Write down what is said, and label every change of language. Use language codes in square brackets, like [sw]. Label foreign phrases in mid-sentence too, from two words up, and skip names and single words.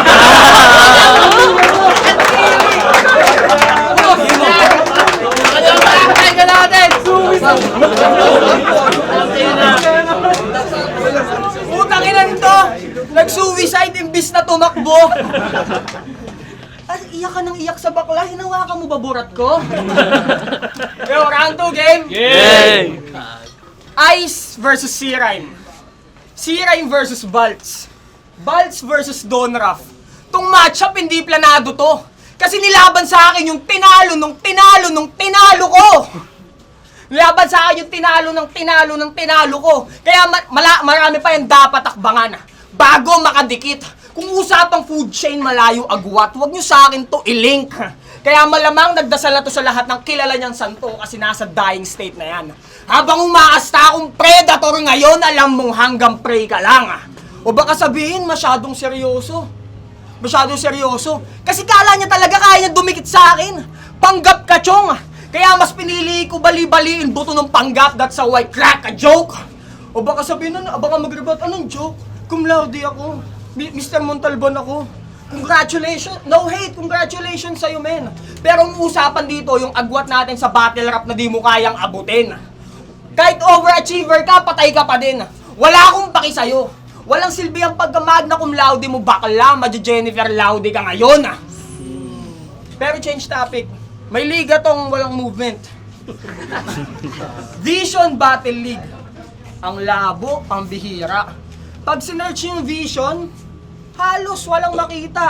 [tl] Putang ina nito! Nag-suicide imbis na tumakbo! Ay, iyak ka nang iyak sa bakla, hinawakan mo ba burat ko? [en] Yo, round 2 game! Yay! Ice versus C-Rhyme. C-Rhyme versus Baltz. Baltz versus Donraf. [tl] Tong matchup hindi planado to. Kasi nilaban sa akin yung tinalo nung tinalo ko. Nilaban sa akin yung tinalo ko. Kaya marami pa yan dapat akbangan. Bago makadikit. Kung usapang [en] food chain [tl] malayo agwat, huwag nyo sa akin to i-link. Kaya malamang nagdasal na to sa lahat ng kilala niyang santo kasi nasa [en] dying state [tl] na yan. Habang umaasta akong predator ngayon, alam mong hanggang prey ka lang. O baka sabihin masyadong seryoso. Masyadong seryoso. Kasi kala niya talaga kaya niya dumikit sa akin. Panggap ka, chong. Kaya mas pinili ko bali-baliin buto ng panggap, [en] that's a white crack, a joke. [tl] O baka sabihin na, baka mag-rebut, anong joke? Cum laude ako. Mr. Montalban ako. Congratulations! [en] No hate! [tl] Congratulations sa'yo, men! Pero ang usapan dito, yung agwat natin sa [en] battle rap [tl] na di mo kayang abutin. Kahit overachiever ka, patay ka pa din. Wala akong paki sa'yo. Walang silbi ang pagka- [la] magna cum laude [tl] mo, bakla, Jennifer Laude ka ngayon. Pero [en] change topic. [tl] May liga tong walang movement. Vision Battle League. Ang labo, ang bihira. Pag sinerch yung Vision, halos walang makita.